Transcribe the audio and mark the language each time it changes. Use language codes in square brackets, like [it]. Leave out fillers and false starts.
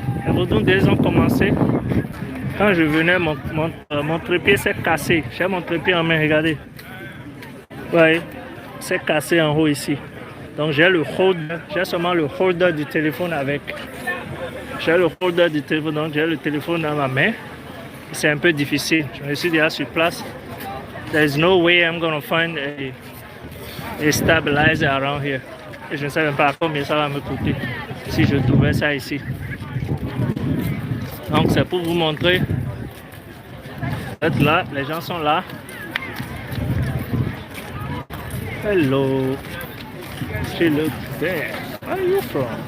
[fr] Les Vaudouindés ont commencé. Quand je venais, mon trépied s'est cassé. J'ai mon trépied en main, regardez. Oui, c'est cassé en haut ici. Donc j'ai le holder, j'ai seulement le holder du téléphone avec. J'ai le holder du téléphone, donc j'ai le téléphone dans ma main. C'est un peu difficile. Je suis déjà sur place. [en] There's no way I'm gonna find a stabilizer around here. [fr] Et je ne sais même pas combien ça va me coûter si je trouvais ça ici. Donc c'est pour vous montrer. Vous êtes là, les gens sont là. [en] Hello. She look there. Where are you from?